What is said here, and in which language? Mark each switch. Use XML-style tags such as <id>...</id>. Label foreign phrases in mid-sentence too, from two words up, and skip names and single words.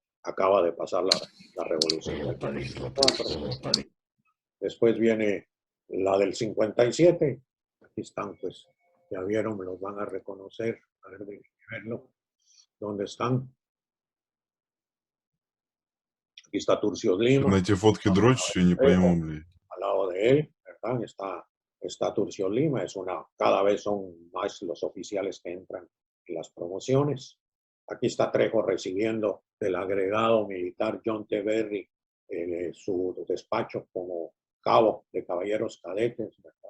<es>Acaba de pasar la revolución del 44. Después viene la del 57. Aquí están, pues, ya vieron, me los van a reconocer. A ver, verlo. ¿Dónde están? Aquí está Turcios Lima.</es> <ru>На эти фотки дрочишь, я не пойму, блядь.</ru> <es>Al lado de él, ¿verdad? Está Turcios Lima. Cada vez son más los oficiales que entran en las promociones. Aquí está Trejo recibiendo del agregado militar John T. Berry su despacho como cabo de caballeros cadetes, ¿verdad?</es>